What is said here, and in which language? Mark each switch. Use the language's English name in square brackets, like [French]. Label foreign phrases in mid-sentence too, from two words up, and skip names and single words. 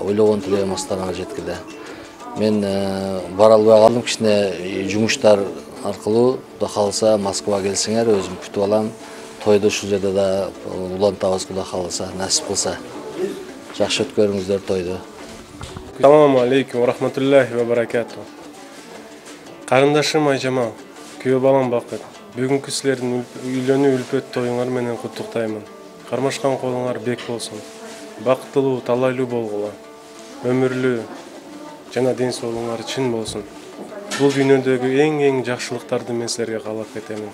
[Kyrgyz] Ойлогон, тилеген максаттарыңарга жеткиле. Мен бара албай калдым, кичине жумуштар аркылуу, Кудай кааласа Москвага келсеңер, өзүм күтүп алам. Тойду ушул жерде да улантабыз, Кудай кааласа, насип кылса. Жакшы өткөрүңүздөр тойду. [Arabic] السلام عليكم ورحمة الله وبركاته. [Kyrgyz] Карындашым Айжамал, күйөө балам Бакыт, бүгүнкү силердин үйлөнүү үлпөт тоюңар менен куттуктаймын. Кармашкан колуңар бек болсун. Бактылуу, талайлуу болгула. Өмүрлүү жана ден соолугуңар чын болсун. Бул дүйнөдөгү эң жакшылыктарды мен силерге каалап кетемин.